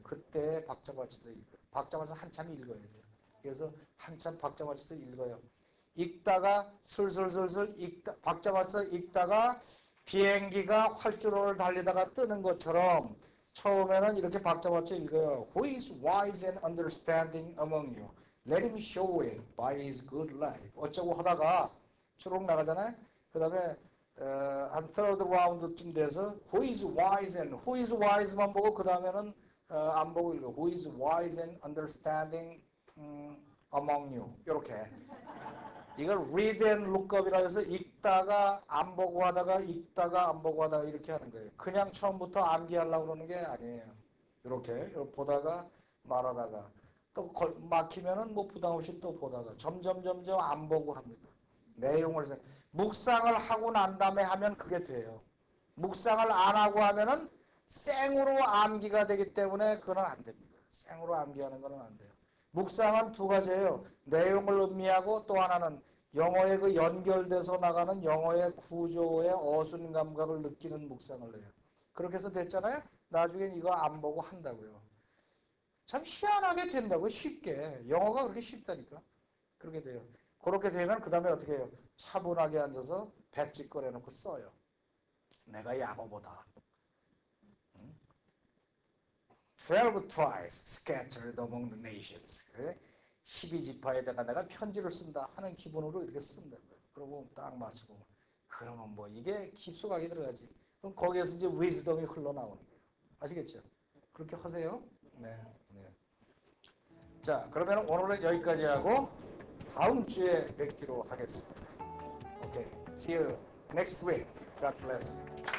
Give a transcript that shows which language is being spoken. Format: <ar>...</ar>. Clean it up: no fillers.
<ko>그때 박자 맞춰서 읽어요. 박자 맞춰서 한참 읽어야 돼요. 그래서 한참 박자 맞춰서 읽어요. 읽다가 슬슬슬슬 박자 맞춰서 읽다가 비행기가 활주로를 달리다가 뜨는 것처럼 처음에는 이렇게 박자 맞춰 읽어요.</ko> <en>Who is wise and understanding among you? Let him show it by his good life.</en> <ko>어쩌고 하다가 추록 나가잖아요. 그 다음에 한 third round쯤 돼서</ko> <en>Who is wise and Who is wise</en> <ko>만 보고 그 다음에는 안 보고 읽어.</ko> <en>Who is wise and understanding among you.</en> <ko>이렇게. 이걸 read and look up이라고 해서 읽다가 안 보고 하다가 읽다가 안 보고 하다가 이렇게 하는 거예요. 그냥 처음부터 암기하려고 그러는 게 아니에요. 이렇게 보다가 말하다가 또 막히면은 뭐 부담 없이 또 보다가 점점 안 보고 합니다. 내용을 묵상을 하고 난 다음에 하면 그게 돼요. 묵상을 안 하고 하면은 생으로 암기가 되기 때문에 그건 안 됩니다. 생으로 암기하는 건 안 돼요. 묵상은 두 가지예요. 내용을 음미하고 또 하나는 영어의 그 연결돼서 나가는 영어의 구조의 어순 감각을 느끼는 묵상을 해요. 그렇게 해서 됐잖아요. 나중엔 이거 안 보고 한다고요. 참 희한하게 된다고요. 쉽게. 영어가 그렇게 쉽다니까. 그렇게 돼요. 그렇게 되면 그 다음에 어떻게 해요? 차분하게 앉아서 백지 꺼내놓고 써요. 내가 야고보다</ko> <en>12 tribes scattered among the nations.</en> <ko>12지파에다가 내가 편지를 쓴다 하는 기분으로 이렇게 쓴다고요. 그러고 딱 맞추고 그러면 뭐 이게 깊숙하게 들어가지. 그럼 거기에서 이제 위즈덤이 흘러나오는 거예요. 아시겠죠? 그렇게 하세요. 네. 자, 그러면 오늘은 여기까지 하고 다음 주에 뵙기로 하겠습니다.</ko> <en>Okay. See you next week. God bless you.</en>